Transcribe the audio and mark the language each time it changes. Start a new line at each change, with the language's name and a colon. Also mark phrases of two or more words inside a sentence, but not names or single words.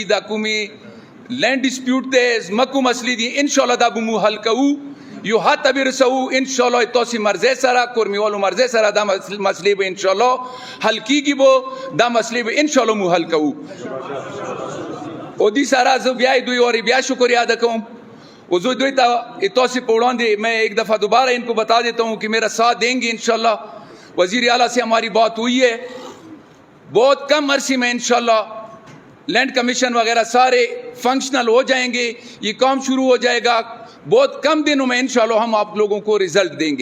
Pashto: دا کومې
English: land dispute
Pashto: دی، ځمکو مسلې دي، انشاءالله دا به مو حل کوو، یو حد ته به رسوو. انشاءالله تاسې مرضۍ سره، کورمیوالو مرضۍ سره دا مسلې به انشاءالله حل کیږي، به دا مسلې به انشاءالله مو حل کوو. او دې سره زه بیا دوی اور بیا شکریہ ادا کوم.
Urdu: وہ جو
Pashto: دوی تاسې په وړاندې
Urdu: میں ایک دفعہ دوبارہ ان کو بتا دیتا ہوں کہ میرا ساتھ دیں گے انشاءاللہ. وزیر اعلیٰ سے ہماری بات ہوئی ہے، بہت کم عرصے میں انشاءاللہ
English: land commission
Urdu: وغیرہ سارے فنکشنل ہو جائیں گے، یہ کام شروع ہو جائے گا. بہت کم دنوں میں انشاءاللہ ہم آپ لوگوں کو رزلٹ دیں گے.